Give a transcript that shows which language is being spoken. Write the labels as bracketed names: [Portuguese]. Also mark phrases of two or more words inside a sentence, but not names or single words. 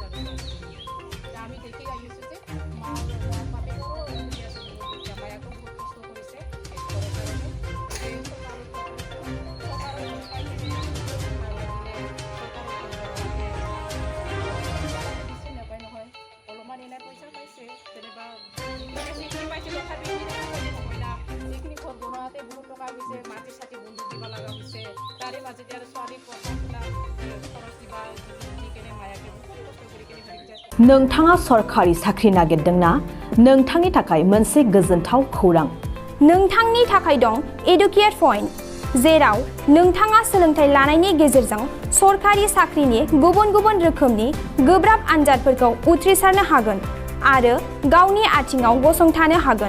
[Assamese] আমি দেখি আহিছোঁ যে মা বাপেকৰো মায়াকো বহুত কষ্ট কৰিছে নহয়, অলপমান এনে পইচা পাইছে যেনিবা যিখিনি ঘৰ বনোৱাতে বহুত টকা গৈছে, মাটি চাটি বন্ধুক দিব লগা হৈছে, তাৰে মাজতে আৰু ছোৱালীক পঢ়া শুনা খৰচ দিবা দি কেনে মায়াকে বহুত কষ্ট কৰি কেনে [Bodo] नोंथाङा सरखारि साख्रि नागिरदोंना? नोंथांनि थाखाय मोनसे गोजोनथाव खौरां। नोंथांनि थाखाय दं एडुकेट पइन्ट, जेराव नोंथाङा सोलोंथाइ लानायनि गेजेरजों सरखारि साख्रिनि गुबुन गुबुन रोखोमनि गोब्राब आनजादफोरखौ उथ्रिसारनो हागोन आरो गावनि आथिङाव गसंथानो हागोन।